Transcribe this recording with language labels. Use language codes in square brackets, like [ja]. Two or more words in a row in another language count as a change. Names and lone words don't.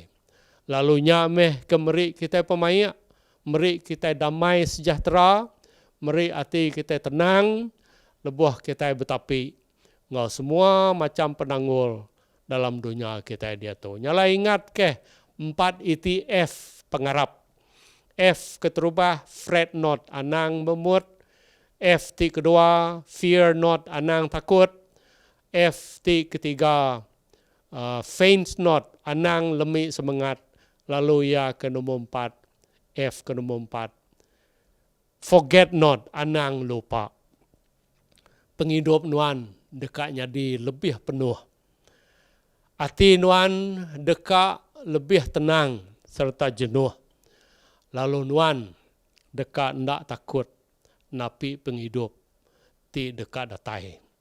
[iba] Lalu nyameh kemeri kita pemayak, meri kita damai sejahtera, meri hati kita tenang, lebuh kita betapi ngau semua macam penanggul dalam dunia kita dia tu. Nyala ingat ke 4 ETF pengarap. F keterubah, [en] fret not, [iba] anang memut. F ti kedua, [en] fear not, [iba] anang takut. F ti ketiga, [en] faint not, [iba] anang lemik semangat. Lalu ya ke nombor 4, F ke nombor 4. [en] Forget not, [iba] anang lupa. Penghidup nuan dekatnya di lebih penuh. Hati nuan dekat lebih tenang serta jenuh. Lalu nuan dekat ndak takut napi penghidup ti dekat datai.